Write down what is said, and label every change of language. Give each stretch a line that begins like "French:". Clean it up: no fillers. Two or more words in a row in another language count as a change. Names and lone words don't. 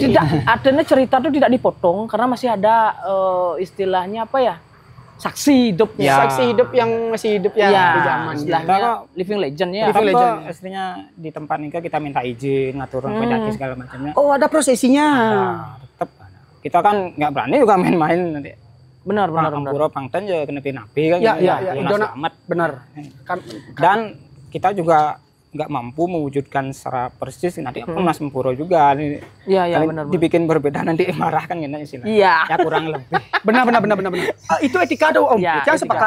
Indonesian: Tidak, adanya cerita itu tidak dipotong karena masih ada istilahnya apa ya? Saksi hidupnya. Ya. Saksi hidup yang masih hidup ya, di zaman. Istilahnya
English: living legend
Indonesian: ya. Living Living legend. Istrinya di tempat nikah kita minta izin ngatur pendaki segala macamnya. Oh, ada prosesinya. Nah, tetap ada. Kita kan nggak berani juga main-main nanti. Benar. Pura Pangtan ya kena napi kan. Ya, gitu. ya. Nggak selamat. Benar. Kan Dan kita juga nggak mampu mewujudkan secara persis nanti Mas Mempuro juga nih. Iya, Kali benar. dibikin berbeda nanti marah kan gitu istilahnya. Iya. Ya kurang lebih. benar. Itu etika tuh Om. Ya, Jangan etika. sepakat.